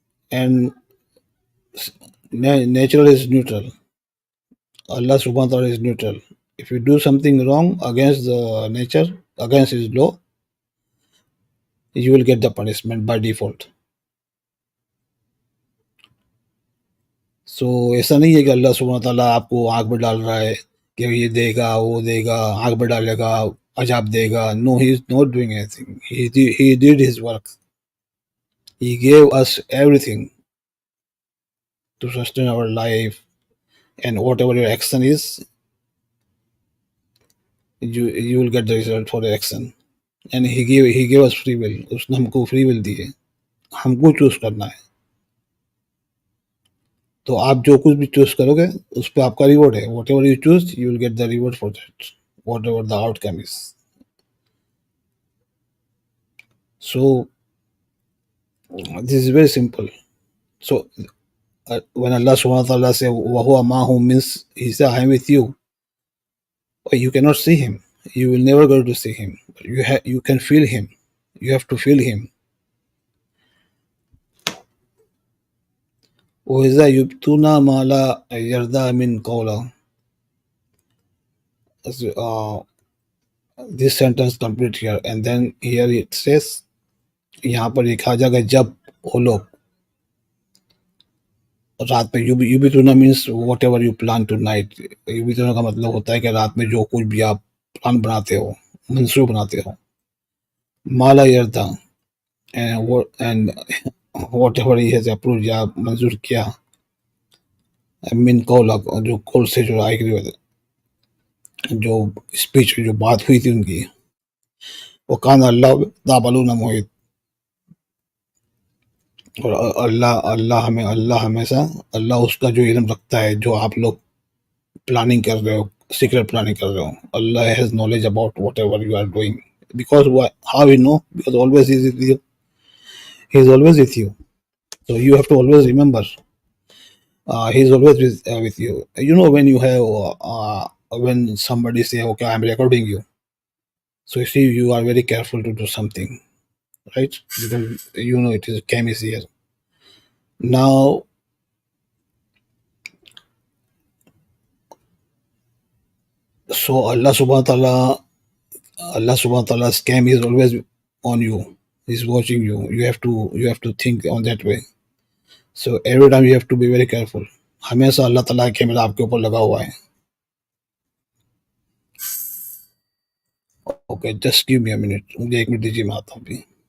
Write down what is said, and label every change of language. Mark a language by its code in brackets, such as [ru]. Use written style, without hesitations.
[en] And nature is neutral. Allah subhanahu wa ta'ala is neutral. If you do something wrong against the nature, against his law, you will get the punishment by default. [hi] So ऐसा नहीं है कि अल्लाह सुब्हानहू व तआला आपको आग में डाल रहा है कि ये देगा, वो देगा, आग में डालेगा, अजाब देगा. [en] No, he is not doing anything. He did his work. He gave us everything to sustain our life, and whatever your action is, you will get the result for the action. And he gave us free will. [hi] उसने हमको free will दी है, हमको choose करना है. तो आप जो कुछ भी चूज करोगे उस पर आपका रिवॉर्ड है. [en] Whatever you choose, you will get the reward for that, whatever the outcome is. So this is very simple. So when Allah subhanahu wa ta'ala say [ar] wahuwa mahum, [en] means he say I am with you. You cannot see him, you will never go to see him, but you can feel him. You have to feel him. [ar] وإذا يبتون ما لا يرضى من قوله. [en] Uh, this sentence complete here, and then here it says, [hi] यहाँ पर लिखा जाएगा जब वो लोग रात में युबितुना means what [en] Ever you plan to night. [hi] युबितुना का मतलब होता है कि रात में जो कुछ भी आप प्लान बनाते हो, मंसूब बनाते हो। माला यरदा [en] and whatever he has approve [hi] या मंजूर किया, मीन कौल, जो कौल से जो आई, जो स्पीच जो बात हुई थी उनकी, वो कान अल्लाह ताबलून मोहित। और अल्लाह अल्लाह हमें अल्लाह हमेशा अल्लाह उसका जो इल्म रखता है, जो आप लोग प्लानिंग कर रहे हो, सीक्रेट प्लानिंग कर रहे हो। [en] Allah has knowledge about whatever you are doing, because how you know, because always is with you, he is always with you, so you have to always remember, he is always with you. You know, when you have when somebody say okay, I'm recording you, so you see you are very careful to do something, right? Because you know it is cam is here now. So Allah subhanahu wa ta'ala scam is always on you, he's watching you. You have to think on that way. So every time you have to be very careful. [hi] हमेशा अल्लाह ताला का camera आपके ऊपर लगा हुआ है. [en] okay, just give me a minute, [hi] मुझे 1 minute दीजिए, मैं आता हूँ अभी.